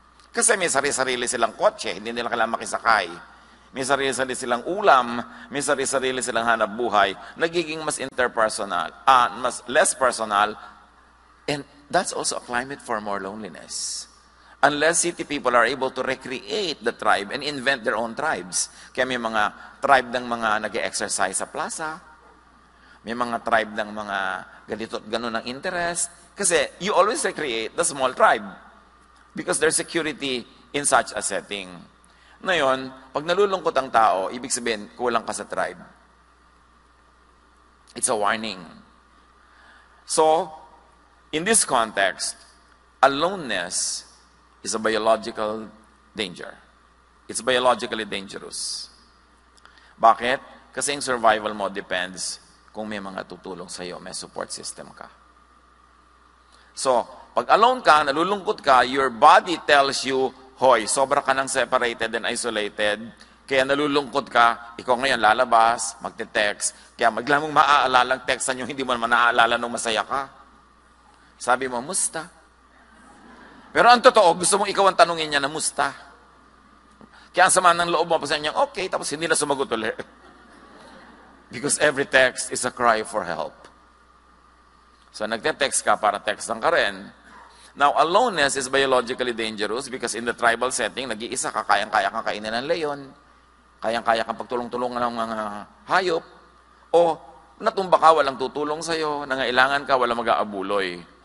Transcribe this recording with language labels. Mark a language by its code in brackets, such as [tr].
[tl] Kasi may sarili-sarili silang kotse, hindi nila kailangan makisakay. May sarili-sarili silang ulam, may sarili-sarili silang hanap buhay. Nagiging mas interpersonal, mas less personal, [en] and that's also a climate for more loneliness. Unless city people are able to recreate the tribe and invent their own tribes. [tl] Kaya may mga tribe ng mga nag-exercise sa plaza. May mga tribe ng mga ganito at ganun ng interest. [en] Kasi you always recreate the small tribe. Because there's security in such a setting. [tl] Ngayon, pag nalulungkot ang tao, ibig sabihin, kulang ka sa tribe. [en] It's a warning. So, in this context, aloneness is a biological danger. It's biologically dangerous. [tl] Bakit? Kasi yung survival mo depends kung may mga tutulong sa'yo, may support system ka. So, pag alone ka, nalulungkot ka, [en] your body tells you, [tl] hoy, sobra ka ng separated and isolated, kaya nalulungkot ka, ikaw ngayon lalabas, magte-text, kaya magla mong maaalalang textan yung hindi mo naman naaalala nung masaya ka. Sabi mo, musta? Pero ang totoo, gusto mong ikaw ang tanungin niya na musta. Kaya ang sama ng loob mo, pasayan niya, okay, tapos hindi na sumagot ulit. [en] Because every text is a cry for help. [tl] So nagte-text ka para textan ka rin. [en] Now, aloneness is biologically dangerous because in the tribal setting, [tl] nag-iisa ka, kayang-kaya kang kainin ng leon, kayang-kaya kang pagtulong-tulungan ng mga hayop, o natumba ka, walang tutulong sa'yo, nangailangan ka, walang mag-aabuloy.